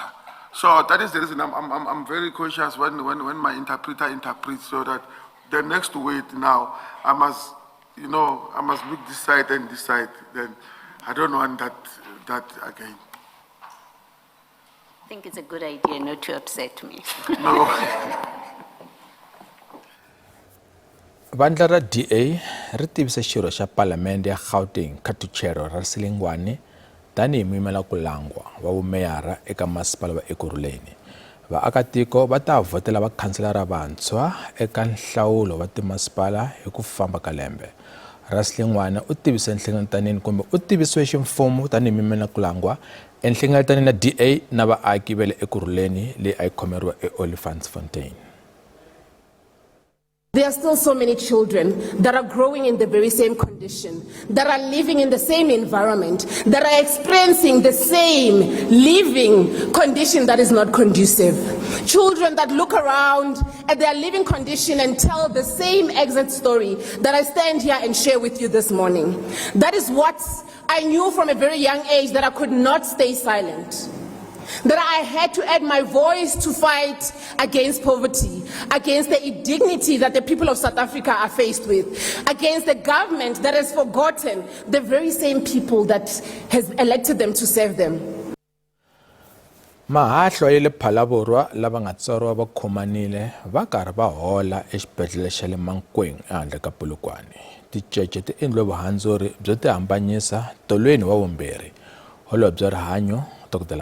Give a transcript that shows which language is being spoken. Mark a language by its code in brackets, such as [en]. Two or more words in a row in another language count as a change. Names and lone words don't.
[en] So that is the reason I'm very cautious when my interpreter interprets, so that the next word now I must look this side and this side. Then I don't want that again. I think it's a good idea not to upset me. No. [ts] Vandla ra DA ri tivise xirho xa palamende ya Gauteng Katuchero ra Silingwane tanihi muimela ku langwa wa vumeyara eka masipala wa Ekurhuleni. Vaakatiko va ta vhotela vakhanselara vantshwa eka nhlawulo wa timasipala hi ku famba ka lembe. Ra Silingwane u tivise nhlengetanini kumbe u tivisiwe ximfumo tanihi muimela ku langwa enhlengetanini na DA na vaaki va le Ekurhuleni leyi a yi khomeriwa eOliphantfontein. [en] There are still so many children that are growing in the very same condition, that are living in the same environment, that are experiencing the same living condition that is not conducive. Children that look around at their living condition and tell the same exact story that I stand here and share with you this morning. That is what I knew from a very young age, that I could not stay silent. That I had to add my voice to fight against poverty, against the indignity that the people of South Africa are faced with, against the government that has forgotten the very same people that has elected them to serve them. [ts] Mahahlo ya le Phalaborwa lava nga tswariwa va khomanile va karhi va hola exibedhlele xa le Mankweng ehandle ka Polokwane. Ticece ti endliwe vuhandzuri byo tihambanyisa tolweni wa vumbirhi. Holobye bya rihanyo Dr.